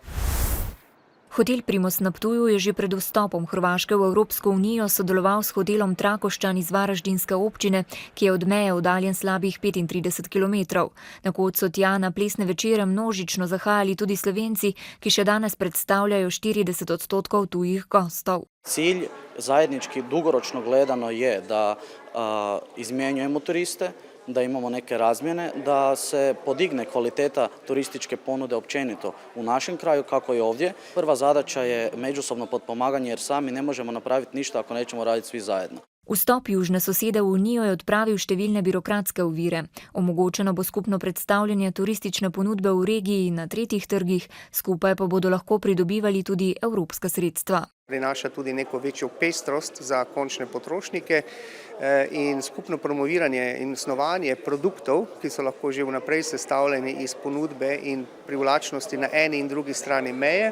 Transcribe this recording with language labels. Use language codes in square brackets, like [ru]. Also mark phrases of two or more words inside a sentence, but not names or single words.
[sl] Hotel Primoz na Ptuju je že pred vstopom Hrvaške v Evropsko unijo sodeloval s hotelom Trakošćan iz Varaždinske občine, ki je od meje oddaljen slabih 35 km. Na kot so tja na plesne večere množično zahajali tudi Slovenci, ki še danes predstavljajo 40% tujih gostov. [hr] Cilj zajednički dugoročno gledano je da izmjenjujemo turiste, da imamo neke razmjene, da se podigne kvaliteta turističke ponude općenito u našem kraju kako i ovdje. Prva zadaća je međusobno potpomaganje jer sami ne možemo napraviti ništa ako nećemo raditi svi zajedno. [sl] Vstop južne sosede v Unijo je odpravil številne birokratske ovire. Omogočeno bo skupno predstavljanje turistične ponudbe v regiji in na tretjih trgih, skupaj pa bodo lahko pridobivali tudi evropska sredstva. Prinaša tudi neko večjo pestrost za končne potrošnike in skupno promoviranje in snovanje produktov, ki so lahko že vnaprej sestavljeni iz ponudbe in privlačnosti na eni in drugi strani meje.